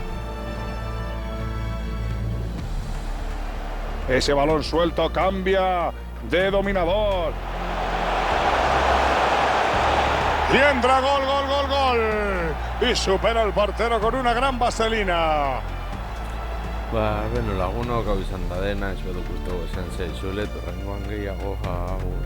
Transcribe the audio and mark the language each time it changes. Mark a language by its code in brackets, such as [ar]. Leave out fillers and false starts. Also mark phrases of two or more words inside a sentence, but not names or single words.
[es] Ese balón suelto cambia de dominador. Y entra gol, gol, gol, gol. Y supera al portero con una gran vaselina. [eu] Ba, beno, lagunok hau izan da dena, espero gustoko izan zaizule, torrengoan gehiago,